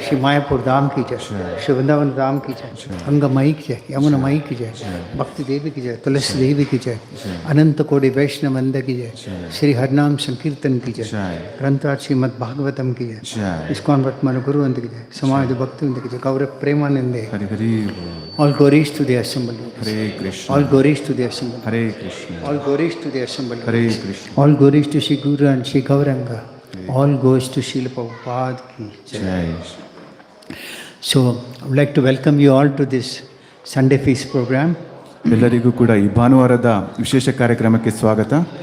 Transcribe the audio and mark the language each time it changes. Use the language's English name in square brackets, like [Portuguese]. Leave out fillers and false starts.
[Hindi] श्री मायापुर धाम की जय. श्री वृंदावन धाम की जय. गंगामयी की जय. यमुनामयी की जय. भक्ति देवी की जय. तुलसी देवी की जय. अनंत कोटि वैष्णव वंद की जय. श्री हरिनाम संकीर्तन की जय. ग्रंथराज श्रीमद भागवतम की जय. इस्कॉन वर्तमान गुरुवंद की जय. समाज भक्तिवंद की जय. गौर प्रेमानंदे. Hari Hari. [English] All glories to the assembly. [Hindi] Hare Krishna. [English] All glories to the assembly. [Hindi] Hare Krishna. [English] All glories to the assembly. [Hindi] Hare Krishna. [English] All glories to Shri Guru and Shri Gauranga. All goes to Srila Prabhupada ki jai. So, I would like to welcome you all to this Sunday Feast program. [Kannada] ಎಲ್ಲರಿಗೂ ಕೂಡ ಈ ಭಾನುವಾರದ ವಿಶೇಷ ಕಾರ್ಯಕ್ರಮಕ್ಕೆ ಸ್ವಾಗತ.